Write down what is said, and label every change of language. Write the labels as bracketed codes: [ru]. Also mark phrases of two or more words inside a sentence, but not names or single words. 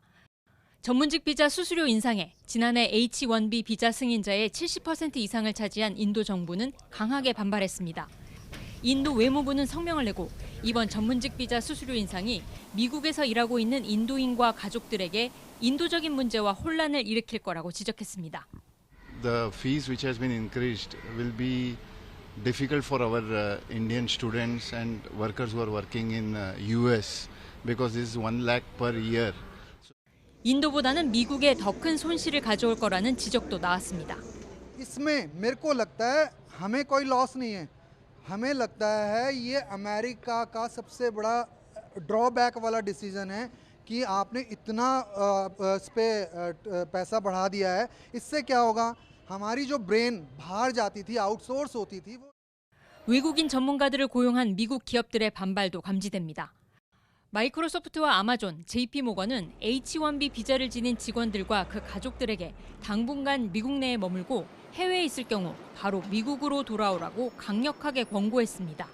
[ko] 전문직 비자 수수료 인상에 지난해 H-1B 비자 승인자의 70% 이상을 차지한 인도 정부는 강하게 반발했습니다. 인도 외무부는 성명을 내고 이번 전문직 비자 수수료 인상이 미국에서 일하고 있는 인도인과 가족들에게 인도적인 문제와 혼란을 일으킬 거라고 지적했습니다. [en] The fees which has been increased will be difficult for our Indian students and workers who are working in US because this is 1 lakh per year. [ko] 인도보다는 미국에 더 큰 손실을 가져올 거라는 지적도 나왔습니다. [hi] इसमें मेरे को लगता है हमें कोई लॉस नहीं है हमें लगता है ये अमेरिका का सबसे बड़ा ड्रॉबैक वाला डिसीजन है कि आपने इतना इस पे पैसा बढ़ा दिया है इससे क्या होगा हमारी जो ब्रेन बाहर जाती थी आउटसोर्स होती थी वो [ko] 외국인 전문가들을 고용한 미국 기업들의 반발도 감지됩니다. 마이크로소프트와 아마존, JP모건은 H-1B 비자를 지닌 직원들과 그 가족들에게 당분간 미국 내에 머물고 해외에 있을 경우 바로 미국으로 돌아오라고 강력하게 권고했습니다.